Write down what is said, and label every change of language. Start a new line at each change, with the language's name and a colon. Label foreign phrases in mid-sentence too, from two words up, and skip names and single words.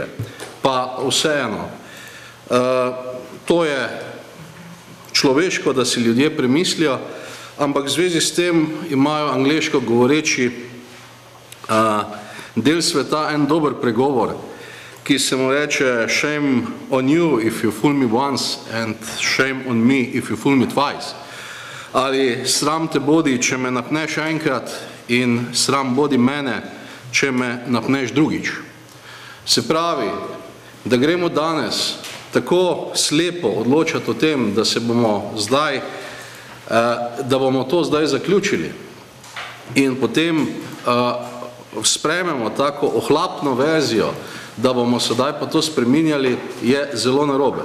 Slovenian: Pa vseeno, to je človeško, da si ljudje premislijo, ampak v zvezi s tem imajo angleško govoreči del sveta en dober pregovor, ki se mu reče
English: shame on you if you fool me once and shame on me if you fool me twice.
Slovenian: Ali sram te bodi, če me napneš enkrat in sram bodi mene, če me napneš drugič. Se pravi, da gremo danes tako slepo odločati o tem, da se bomo zdaj, da bomo to zdaj zaključili in potem sprejmemo tako ohlapno verzijo, da bomo sedaj pa to spreminjali, je zelo narobe.